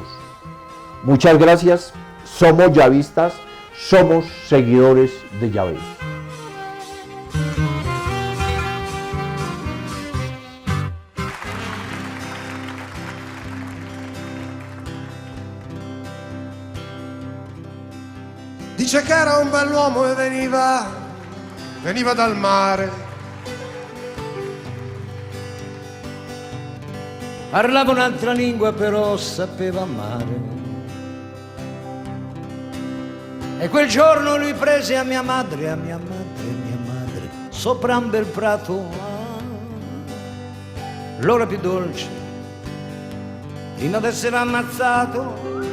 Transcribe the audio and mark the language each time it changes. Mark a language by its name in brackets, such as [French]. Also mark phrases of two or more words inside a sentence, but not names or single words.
[Spanish] Muchas gracias, somos yavistas, somos seguidores de Yahvé. [Italian] Dice che era un bell'uomo e veniva dal mare. Parlava un'altra lingua però sapeva amare. E quel giorno lui prese a mia madre, sopra un bel prato, l'ora più dolce, prima d'essere ammazzato.